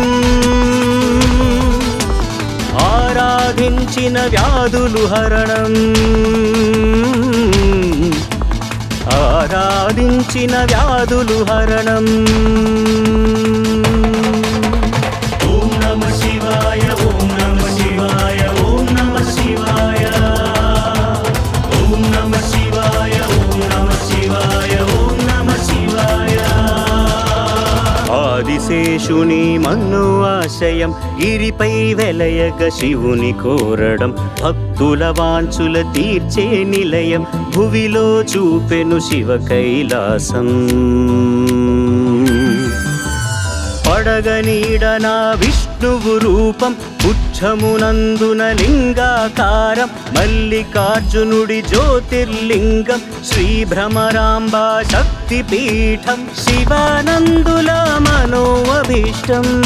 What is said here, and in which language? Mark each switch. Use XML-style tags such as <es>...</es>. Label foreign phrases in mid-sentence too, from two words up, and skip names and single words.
<te>ఆరాధించిన వ్యాధులు హరణం ఆరాధించిన వ్యాధులు హరణం।</te> <sa>ॐ नमः शिवाय ॐ नमः शिवाय ॐ नमः शिवाय ॐ नमः शिवाय ॐ नमः शिवाय ॐ नमः शिवाय।</sa> <te>ఆదిశేషుని మన్నో ఆశయం గిరిపై వెలయగ శివుని కోరడం భక్తుల వాంఛుల తీర్చే నిలయం భువిలో చూపెను శివ కైలాసం। పడగనీడన విష్ణువు రూపం పుచ్చమునందున లింగాకారం మల్లికార్జునుడి జ్యోతిర్లింగం శ్రీ భ్రమరాంబా శక్తిపీఠం శివానందుల మనోభీష్టం।</te>